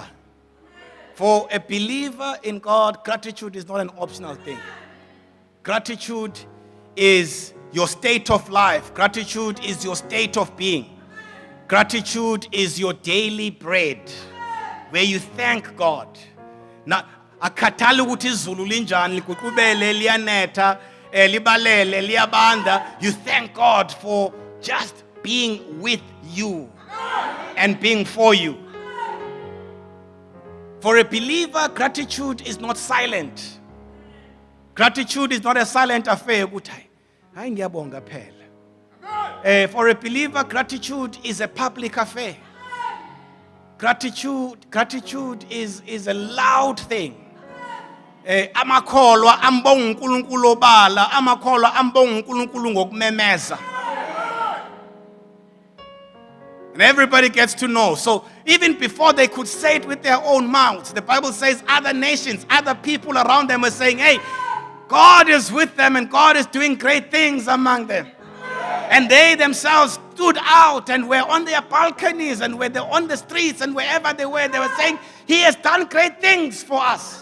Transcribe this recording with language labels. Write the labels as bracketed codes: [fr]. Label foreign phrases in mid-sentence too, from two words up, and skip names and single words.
[en] For a believer in God, gratitude is not an optional thing. Gratitude is your state of life. Gratitude is your state of being. Gratitude is your daily bread, where you thank God. Now, [zu] akhathali ukuthi izulu linjani liguqubele liyanetha libalele liyabanda, [en] you thank God for just being with you and being for you. For a believer, gratitude is not silent. Gratitude is not a silent affair. For a believer, gratitude is a public affair. Gratitude is a loud thing. [zu] Amakholwa ambonga uNkulunkulu obala, amakholwa ambonga uNkulunkulu ngokumemeza. [en] And everybody gets to know. So even before they could say it with their own mouths, the Bible says other nations, other people around them were saying, hey, God is with them and God is doing great things among them. And they themselves stood out and were on their balconies and were on the streets and wherever they were saying, He has done great things for us.